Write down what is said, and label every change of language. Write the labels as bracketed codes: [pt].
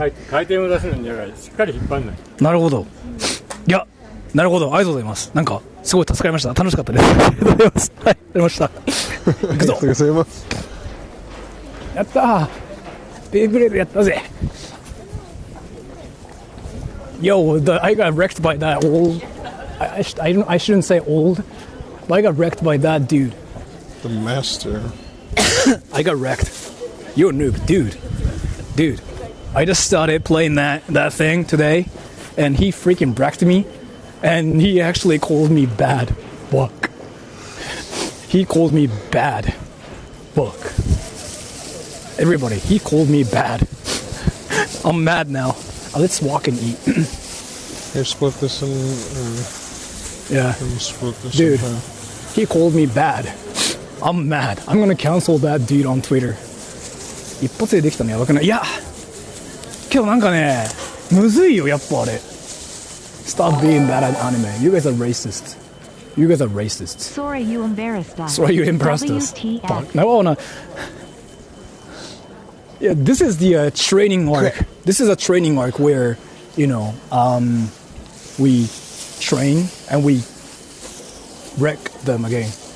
[ja] 回転を出すのにしっかり引っ張んない。なるほど。なるほど。ありがとうございます。なんか、すごい助かりました。楽しかったです。ありがとうございます。はい、やりました。行くぞ。ありがとうございます。やったー。ベイブレードやったぜ。 [en] Yo, I got wrecked by that old. I shouldn't say old, but I got wrecked by that dude. The master. I got wrecked. You're a noob, dude. I just started playing that thing today, and he freaking wrecked me, and he actually called me bad book. He called me bad book. Everybody, he called me bad. I'm mad now. Let's walk and eat. Here, split this and Yeah. split this. Dude, he called me bad. I'm mad. I'm gonna cancel that dude on Twitter. [ja] 一発でできたのやばくない？いや、けどなんかね、むずいよやっぱあれ。 [en] Stop being bad at anime. You guys are racist. Sora, you embarrassed us. Sorry, you embarrassed us. WTF. No. Yeah, this is the training arc. This is a training arc where, we train and we wreck them again.